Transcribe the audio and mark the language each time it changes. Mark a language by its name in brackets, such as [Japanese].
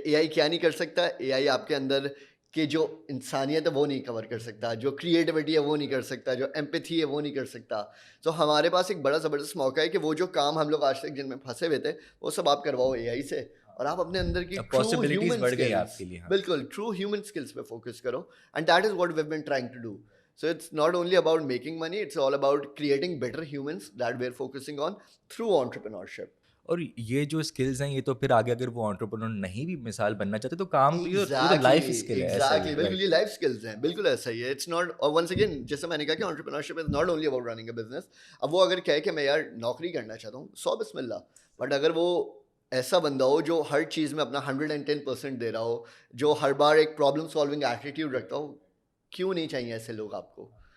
[Urdu] اے آئی کیا نہیں کر سکتا, اے آئی آپ کے اندر کہ جو انسانیت ہے وہ نہیں کور کر سکتا, جو کریٹیوٹی ہے وہ نہیں کر سکتا, جو ایمپیتھی ہے وہ نہیں کر سکتا. تو ہمارے پاس ایک بڑا زبردست موقع ہے کہ وہ جو کام ہم لوگ آج تک جن میں پھنسے ہوئے تھے وہ سب آپ کرواؤ اے آئی سے, اور آپ اپنے اندر کی پاسبلٹیز بڑھ گئی آپ کے لیے. بالکل ٹرو ہیومن اسکلس پہ فوکس کرو, [English] And that is what we have been trying to do. So it's not only about making money, it's all about creating better humans that we're focusing on through entrepreneurship. [Urdu] اور یہ جو skills ہیں یہ تو پھر آگے اگر وہ انٹرپرینور نہیں بھی مثال بننا چاہتے تو کام تو لائف اسکل ہے. ایگزیکٹلی, بالکل یہ لائف اسکلز ہیں, بالکل ایسا ہی ہے. [English] it's not, [Urdu] اور [English] once again [Urdu] جیسے میں نے کہا کہ [English] Entrepreneurship is not only about running a business. [Urdu] اب وہ اگر کہے کہ میں یار نوکری کرنا چاہتا ہوں, سو بسم اللہ, بٹ اگر وہ ایسا بندہ ہو جو ہر چیز میں اپنا 110% دے رہا ہو, جو ہر بار ایک پرابلم سالونگ ایٹیٹیوڈ رکھتا ہو, کیوں نہیں چاہیے ایسے لوگ آپ کو.